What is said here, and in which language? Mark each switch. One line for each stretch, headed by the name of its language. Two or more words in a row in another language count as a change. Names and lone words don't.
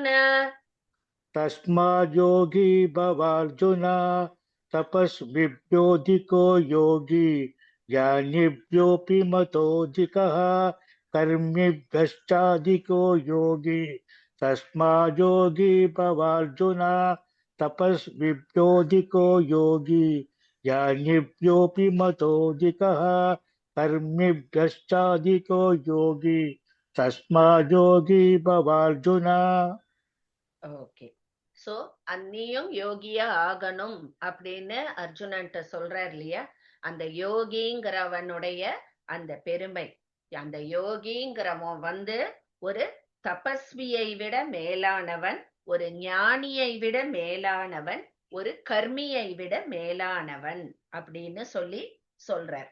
Sanskrit: तस्माद् योगी भवार्जुन तपस्विभ्योऽधिको योगी ज्ञानिभ्योऽपि मतोऽधिकः कर्मिभ्यश्चाधिको योगी तस्माद् योगी भवार्जुन तपस्विभ्योऽधिको योगी ज्ञानिभ्योऽपि मतोऽधिकः कर्मिभ्यश्चाधिको योगी तस्माद् योगी भवार्जुन.
Tamil: ஓகே. சோ அந்நியும் யோகியா ஆகணும் அப்படின்னு அர்ஜுனன்ட்ட சொல்றார் இல்லையா? அந்த யோகிங்கிறவனுடைய அந்த பெருமை, அந்த யோகிங்கிறவன் வந்து ஒரு தபஸ்வியை விட மேலானவன், ஒரு ஞானியை விட மேலானவன், ஒரு கர்மியை விட மேலானவன் அப்படின்னு சொல்றார்.